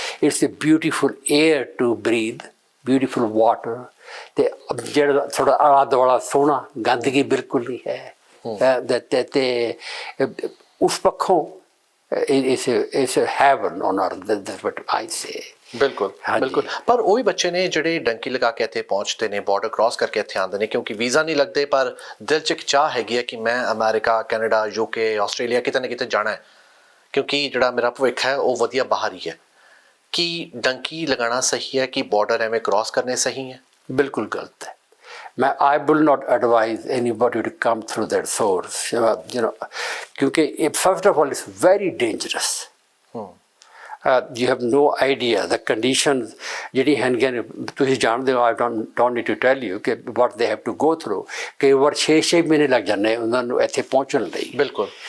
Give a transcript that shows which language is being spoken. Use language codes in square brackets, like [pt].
[en] It's a beautiful air to breathe, beautiful water, [pa] ਤੇ ਜਿਹੜਾ ਥੋੜਾ ਆਲਾ ਦੁਆਲਾ ਸੋਹਣਾ, ਗੰਦਗੀ ਬਿਲਕੁਲ ਨਹੀਂ ਹੈ। ਤੇ ਉਸ ਪੱਖੋਂ [en] it's a heaven on earth, that's what I say. [pa] ਬਿਲਕੁਲ ਬਿਲਕੁਲ। ਪਰ ਉਹ ਵੀ ਬੱਚੇ ਨੇ ਜਿਹੜੇ ਡੰਕੀ ਲਗਾ ਕੇ ਇੱਥੇ ਪਹੁੰਚਦੇ ਨੇ, ਬਾਰਡਰ ਕ੍ਰਾਸ ਕਰਕੇ ਇੱਥੇ ਆਉਂਦੇ ਨੇ, ਕਿਉਂਕਿ ਵੀਜ਼ਾ ਨਹੀਂ ਲੱਗਦੇ, ਪਰ ਦਿਲ 'ਚ ਇੱਕ ਚਾਹ ਹੈਗੀ ਹੈ ਕਿ ਮੈਂ ਅਮਰੀਕਾ, ਕੈਨੇਡਾ, UK, ਆਸਟ੍ਰੇਲੀਆ ਕਿਤੇ ਨਾ ਕਿਤੇ ਜਾਣਾ ਹੈ, ਕਿਉਂਕਿ ਜਿਹੜਾ ਮੇਰਾ ਭਵਿੱਖ ਹੈ ਉਹ ਵਧੀਆ ਬਾਹਰ ਹੀ ਹੈ। ਕੀ ਡੰਕੀ ਲਗਾਉਣਾ ਸਹੀ ਹੈ ਕਿ ਬਾਰਡਰ ਐਵੇਂ ਕ੍ਰਾਸ ਕਰਨੇ ਸਹੀ ਹੈ? ਬਿਲਕੁਲ ਗਲਤ ਹੈ। [en] I will not advise anybody to come through that source, [hi] क्योंकि [en] first of all it's very dangerous. You have no idea the conditions [pa] ਜਿਹੜੀ ਹੈਗੀਆਂ, ਤੁਸੀਂ ਜਾਣਦੇ ਹੋ। [en] I don't need to tell you ਕਿ what they have to go through. [pa] ਕਈ ਵਾਰ 6 ਮਹੀਨੇ ਲੱਗ ਜਾਂਦੇ ਉਹਨਾਂ ਨੂੰ ਇੱਥੇ ਪਹੁੰਚਣ ਲਈ। ਬਿਲਕੁਲ।